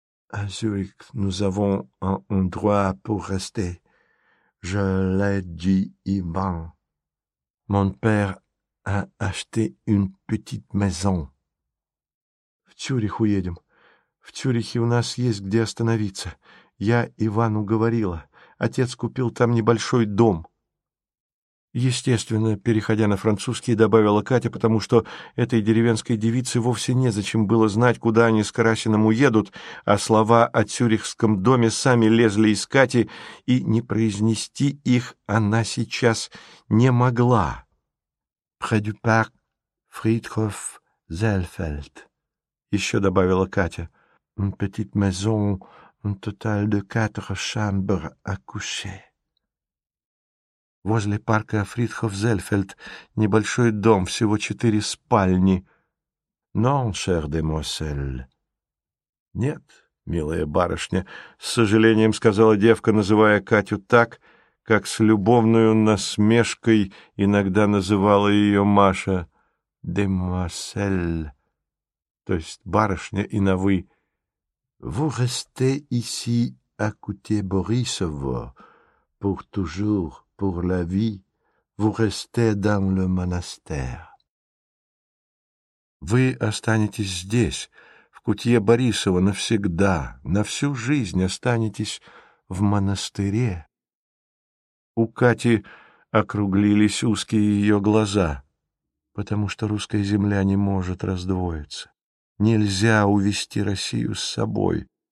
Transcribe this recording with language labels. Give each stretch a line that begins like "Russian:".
French: А Цюрих, nous avons un droit pour rester. Je l'ai dit, Иван. Mon père a acheté une petite maison.
Russian: В Цюрих уедем. В Цюрихе у нас есть где остановиться. Я Ивану говорила. Отец купил там небольшой дом». Естественно, переходя на французский, добавила Катя, потому что этой деревенской девице вовсе незачем было знать, куда они с Карасиным уедут, а слова о цюрихском доме сами лезли из Кати, и не произнести их она сейчас не могла. «Пхадюпак Фридхоф Зельфельд», еще добавила Катя.
French: «Une petite maison, un total de 4 chambres à coucher.
Russian: Возле парка Фридхоф-Зельфельд небольшой дом, всего 4 спальни.
French: Non, chère demoiselle.
Russian: Нет, милая барышня, с сожалением сказала девка, называя Катю так, как с любовной насмешкой иногда называла ее Маша.
French: Demoiselle.
Russian: То есть барышня и на «вы».
French: «Vous restez ici à côté Borisovo pour toujours, pour la vie. Vous restez dans le monastère».
Russian: «Вы останетесь здесь, в кутье Борисова, навсегда, на всю жизнь останетесь в монастыре». У Кати округлились узкие ее глаза, потому что русская земля не может раздвоиться. Нельзя увести Россию с собой.